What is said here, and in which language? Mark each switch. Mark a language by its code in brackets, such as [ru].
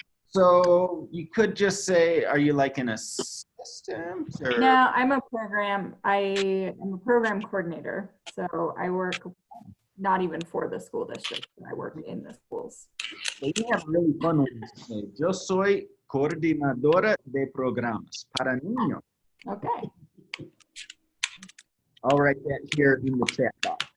[en] So you could just say, are you like an assistant? Or? No, I'm a program coordinator. So I work not even for the school district, I work in the schools. So you have really fun with this. [es] Yo soy coordinadora de programas para niños. [en] Okay. I'll write that here in the chat box.